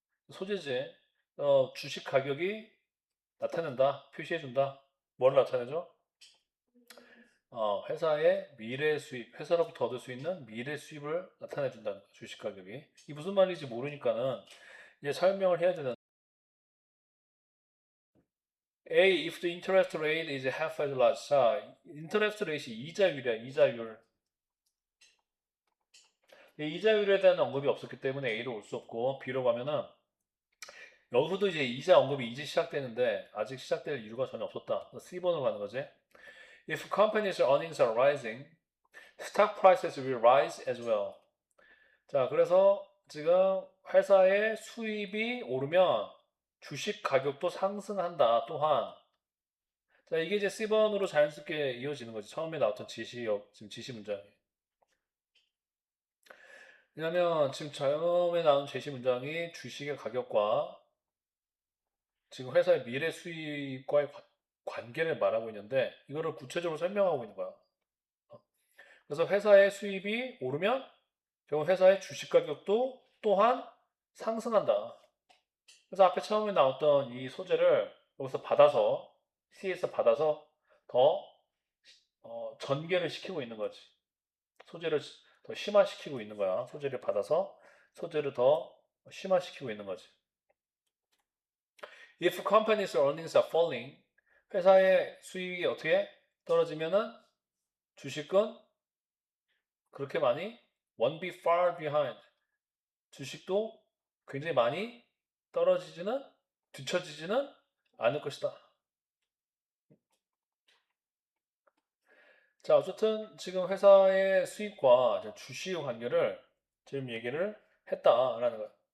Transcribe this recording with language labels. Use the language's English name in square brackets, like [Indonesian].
[Korean] 소재지. 주식 가격이 나타낸다, 표시해준다. 뭘 나타내죠? 회사의 미래 수입, 회사로부터 얻을 수 있는 미래 수입을 나타내준다는 거야, 주식 가격이. 이 무슨 말인지 모르니까는 이제 설명을 해야 되는. [English] A, if the interest rate is half as large. [Korean] 자, 인터레스트 레이트이 이자율이야, 이자율. 이자율에 대한 언급이 없었기 때문에 A로 올 수 없고, B로 가면은, 여기서도 이제 이자 언급이 이제 시작되는데, 아직 시작될 이유가 전혀 없었다. C번으로 가는 거지. [English] If companies' earnings are rising, stock prices will rise as well. [Korean] 자, 그래서 지금 회사의 수입이 오르면 주식 가격도 상승한다. 또한. 자, 이게 이제 C번으로 자연스럽게 이어지는 거지. 처음에 나왔던 지금 지시 문장이. 왜냐면 지금 처음에 나온 제시 문장이 주식의 가격과 지금 회사의 미래 수익과의 관계를 말하고 있는데 이거를 구체적으로 설명하고 있는 거야. 그래서 회사의 수입이 오르면 결국 회사의 주식 가격도 또한 상승한다. 그래서 앞에 처음에 나왔던 이 소재를 여기서 받아서 C에서 받아서 더 전개를 시키고 있는 거지. 소재를 더 심화시키고 있는 거야. 소재를 받아서 소재를 더 심화시키고 있는 거지. [English] If companies' earnings are falling, [Korean] 회사의 수익이 어떻게 떨어지면은 주식은 그렇게 많이 [English] won't be far behind. [Korean] 주식도 굉장히 많이 떨어지지는 뒤처지지는 않을 것이다. 자, 어쨌든 지금 회사의 수익과 주식의 관계를 지금 얘기를 했다라는 거야.